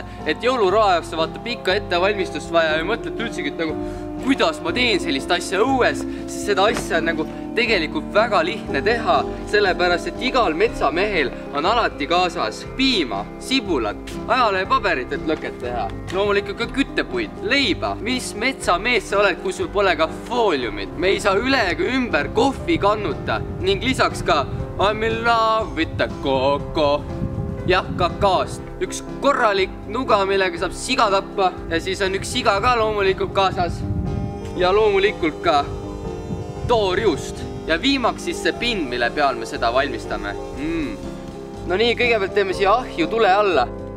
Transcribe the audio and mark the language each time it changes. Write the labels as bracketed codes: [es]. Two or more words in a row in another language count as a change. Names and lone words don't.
[et] Et jõuluroo jaoks vaata pikka ettevalmistust vaja ja mõtled üldsegi, et nagu kuidas ma teen sellist asja õues, siis seda asja on nagu tegelikult väga lihtne teha, sellepärast, et igal metsamehel on alati kaasas piima, sibulat, ajalehepaberit, et lõket teha. Loomulikult ka küttepuid, leiba. Mis metsamees sa oled, kui sul pole ka fooliumit? Me ei saa üle ega ümber kohvi kannuta ning lisaks ka [en] I'm in love with the coco. [et] Jah, kakaost. Üks korralik nuga, millega saab siga tappa ja siis on üks siga ka loomulikult kaasas. Ja loomulikult ka toorjuust. Ja viimaks siis see pind, mille peal me seda valmistame. No nii, kõigepealt teeme siia ahju tule alla.